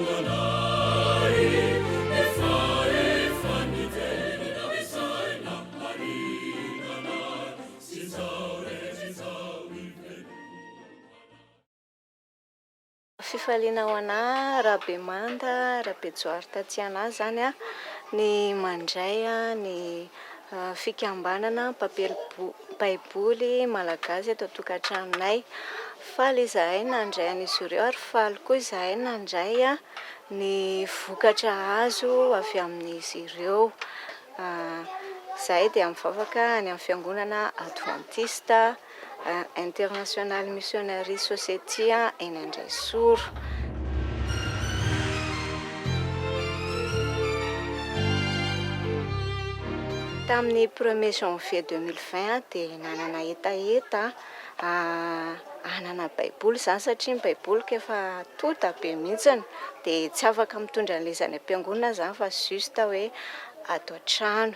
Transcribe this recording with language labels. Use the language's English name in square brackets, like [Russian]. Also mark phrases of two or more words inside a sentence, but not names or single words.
[Malagasy] Fifaliana ho ana Rabemanda Rabejohary Tatiana zany ny mandray ny fikambanana Baiboly malagasy eto tokantranonay. Faly izahay nandray an'izy ireo ary faly koa izahay nandray ny vokatra azo avy amin'izy ireo. Zahay dia mivavaka any amin'ny fiangonana adventiste [English] international missionary society [Malagasy] eny Andraisoro. Tamin'ny 1er janvier 2020 dia nanana etaeta anana Baiboly zany satria ny Baiboly efa tota be mihitsiny dia tsy afaka mitondra an'ilay zany am-piangonana zany fa juste hoe ato an-trano.